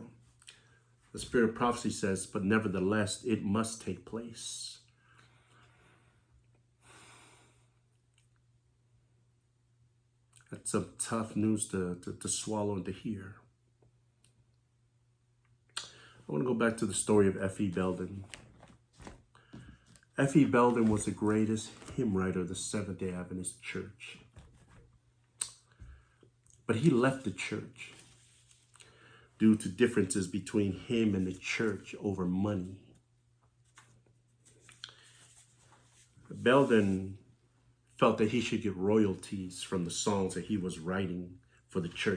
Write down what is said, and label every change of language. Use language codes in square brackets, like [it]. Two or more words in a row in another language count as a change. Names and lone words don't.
[en] The Spirit of Prophecy says, but nevertheless, it must take place. That's some tough news to swallow and to hear. I want to go back to the story of F.E. Belden. F.E. Belden was the greatest hymn writer of the Seventh-day Adventist Church. But he left the church due to differences between him and the church over money. Belden felt that he should get royalties from the songs that he was writing for the church.